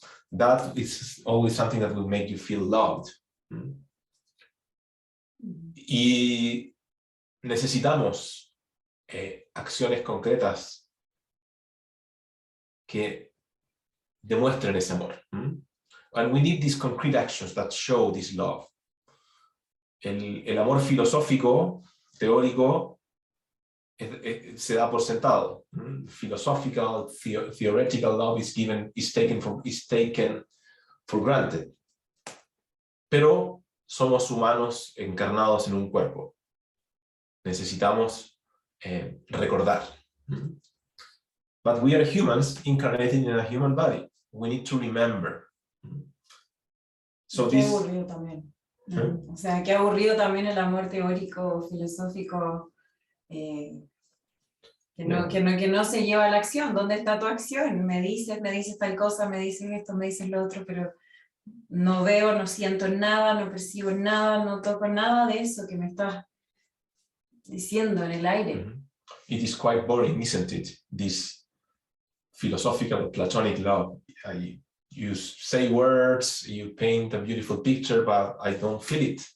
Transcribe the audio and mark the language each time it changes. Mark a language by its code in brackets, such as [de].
[en] That is always something that will make you feel loved. [es] Y necesitamos acciones concretas que demuestren ese amor. [en] And we need these concrete actions that show this love. [es] El amor filosófico, teórico, se da por sentado. [en] Philosophical, theoretical love is taken for granted. [es] Pero somos humanos encarnados en un cuerpo. Necesitamos recordar. [en] But we are humans incarnated in a human body. We need to remember. So [es] qué aburrido también. O sea, qué aburrido también el amor teórico, filosófico, que no se lleva a la acción. ¿Dónde está tu acción? Me dices tal cosa, me dices esto, me dices lo otro, pero no veo, no siento nada, no percibo nada, no toco nada de eso que me estás diciendo en el aire. [en] It is quite boring, isn't it? This philosophical Platonic love. You say words, you paint a beautiful picture, but I don't feel it.